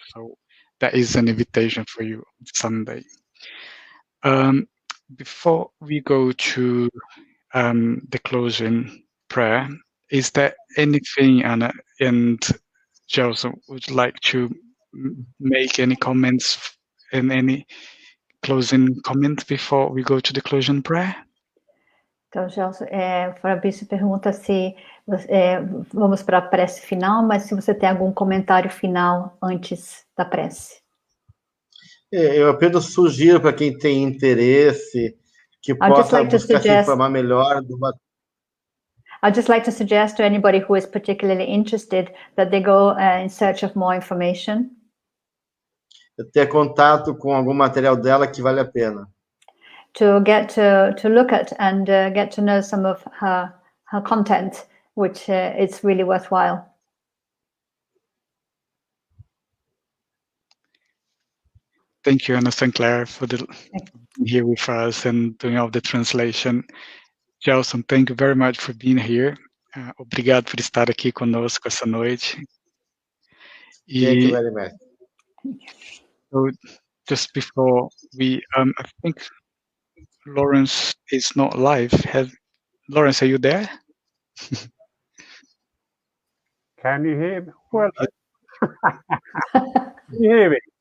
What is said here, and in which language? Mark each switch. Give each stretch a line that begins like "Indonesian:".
English: So that is an invitation for you on Sunday. Before we go to the closing prayer, is there anything, Anna and Gelson, would like to make any comments and any closing comments before we go to the closing prayer?
Portuguese: Então, Gelson, Fabrício pergunta se vamos para a prece final, mas se você tem algum comentário final antes da prece. Eu apenas sugiro para quem tem interesse que possa buscar se informar melhor do
English: I'd just like to suggest to anybody who is particularly interested that they go in search of more information.
Portuguese: Ter contato com algum material dela que vale a pena.
English: To get to look at and get to know some of her content, which it's really worthwhile. Thank you, Ann Sinclair, for being here with us and doing all the translation. Gelson, thank you very much for being here.
Portuguese: Obrigado por estar aqui conosco essa noite.
English: Thank you very much. So just before we, I think Lawrence is not live. Lawrence, are you there? Can you hear me? Well, can you hear me?